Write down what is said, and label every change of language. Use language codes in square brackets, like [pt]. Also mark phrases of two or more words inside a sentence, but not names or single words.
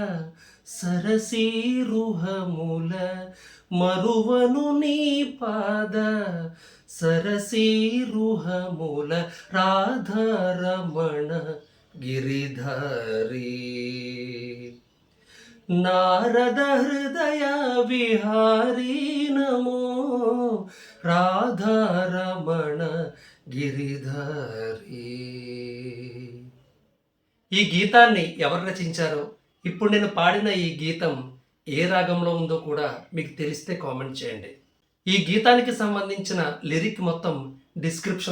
[te] సరసీరుహముల, మరువను నీ పాద సరసీరుహముల, రాధారమణ గిరిధరి, నారద హృదయ విహారి నమో, రాధారమణ గిరిధరి. ఈ గీతాన్ని ఎవరు రచించారో, ఇప్పుడు నేను పాడిన ఈ గీతం ఏ రాగంలో ఉందో కూడా మీకు తెలిస్తే కామెంట్ చేయండి. ఈ గీతానికి సంబంధించిన లిరిక్ మొత్తం డిస్క్రిప్షన్లో ఉంది.